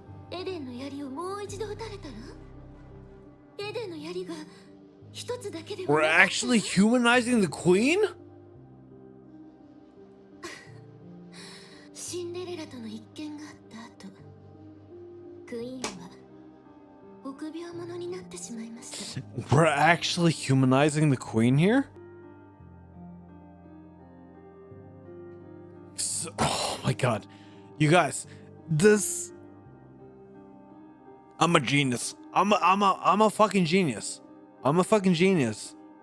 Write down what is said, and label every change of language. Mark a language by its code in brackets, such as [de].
[ja] エデンの槍をもう一度撃たれたら、エデンの槍が一つだけでも。 [en] We're actually humanizing the queen? [ja] シンデレラとの一件があった後、ク臆病者になってしまいました。 [en] We're actually humanizing the queen here? Oh my god. You guys, this... I'm a genius. I'm a fucking genius. I'm a fucking genius.